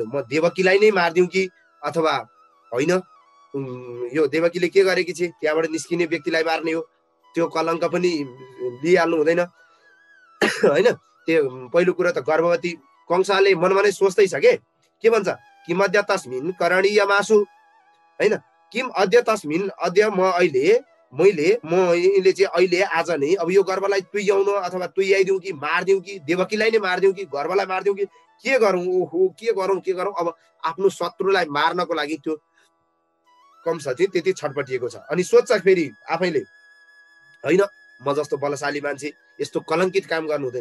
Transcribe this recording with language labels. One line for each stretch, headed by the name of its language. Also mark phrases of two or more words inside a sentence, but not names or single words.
Nepali: म देवकीलाई नै मारिदिउँ कि अथवा होइन, यो देवकीले के गरेकी छे त्यहाँबाट निस्किने व्यक्तिलाई मार्ने हो, त्यो कलङ्क पनि लिइहाल्नु हुँदैन होइन। त्यो पहिलो कुरा त गर्भवती कंसले मनमा नै सोच्दै छ के भन्छ,
Sanskrit: किम अद्य तस्मिन् करणीय मासु होइन, किम अद्य तस्मिन् अद्य
Nepali: मैले चाहिँ अहिले आज नै अब यो गर्भलाई तुइयाउनु अथवा तुइयाइदिउँ कि मारिदिउँ कि देवकीलाई नै मारिदिउँ कि गर्भलाई मारिदिउँ कि के गरौँ, ओहो के गरौँ। अब आफ्नो शत्रुलाई मार्नको लागि त्यो कंस चाहिँ त्यति छटपटिएको छ। अनि सोध्छ फेरि आफैले, होइन म जस्तो बलशाली मान्छे यस्तो कलङ्कित काम गर्नु हुँदैन।